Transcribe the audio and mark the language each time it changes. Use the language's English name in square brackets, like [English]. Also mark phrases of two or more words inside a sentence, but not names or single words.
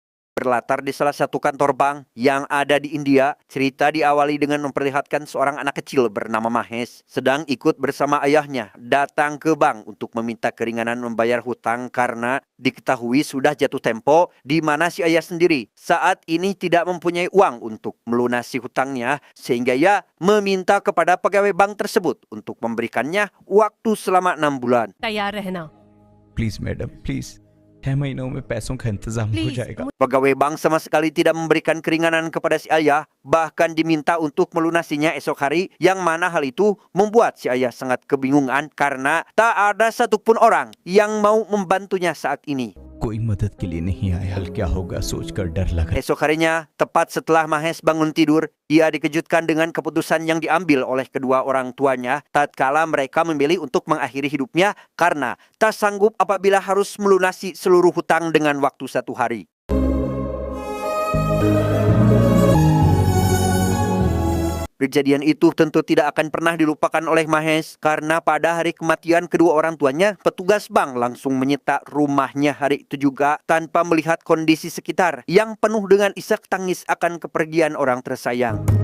[Indonesian] Berlatar di salah satu kantor bank yang ada di India, cerita diawali dengan memperlihatkan seorang anak kecil bernama Mahesh sedang ikut bersama ayahnya datang ke bank untuk meminta keringanan membayar hutang karena diketahui sudah jatuh tempo di mana si ayah sendiri saat ini tidak mempunyai uang untuk melunasi hutangnya sehingga ia meminta kepada pegawai bank tersebut untuk memberikannya waktu selama 6 bulan. [Hindi] तैयार रहना [English] please madam please [Hindi] 6 महीनों में पैसों का इंतजाम हो जाएगा। [Indonesian] Pegawai bank sama sekali tidak memberikan keringanan kepada si ayah, bahkan diminta untuk melunasinya esok hari, yang mana hal itu membuat si ayah sangat kebingungan karena tak ada satupun orang yang mau membantunya saat ini. [Hindi] कोई मदद के लिए नहीं आया, हल क्या होगा सोचकर डर लगा। [Indonesian] Esok harinya, tepat setelah Mahesh bangun tidur, ia dikejutkan dengan keputusan yang diambil oleh kedua orang tuanya tatkala mereka memilih untuk mengakhiri hidupnya karena tak sanggup apabila harus melunasi seluruh hutang dengan waktu 1 hari. Kejadian itu tentu tidak akan pernah dilupakan oleh Mahesh karena pada hari kematian kedua orang tuanya, petugas bank langsung menyita rumahnya hari itu juga tanpa melihat kondisi sekitar yang penuh dengan isak tangis akan kepergian orang tersayang.